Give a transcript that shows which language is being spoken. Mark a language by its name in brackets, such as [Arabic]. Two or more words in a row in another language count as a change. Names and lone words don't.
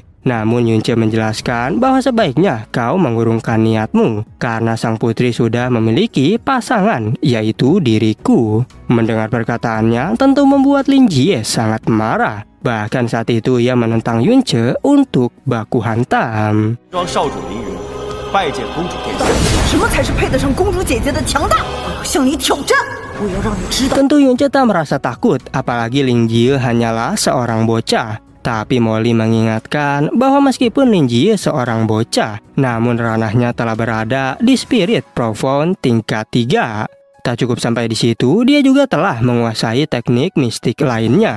[Indonesian] Namun Yunce menjelaskan bahwa sebaiknya kau mengurungkan niatmu karena sang putri sudah memiliki pasangan, yaitu diriku. Mendengar perkataannya tentu membuat Ling Jie sangat marah. Bahkan saat itu ia menentang Yunce untuk baku hantam. [Chinese] 庄少主凌云，拜见公主殿下。什么才是配得上公主姐姐的强大？我要向你挑战！我要让你知道。 [Indonesian] Tentu Yunce tak merasa takut, apalagi Ling Jie hanyalah seorang bocah. Tapi Molly mengingatkan bahwa meskipun Ling Jie seorang bocah, namun ranahnya telah berada di [English] Spirit Profound [Indonesian] tingkat 3. Tak cukup sampai di situ, dia juga telah menguasai teknik mistik lainnya.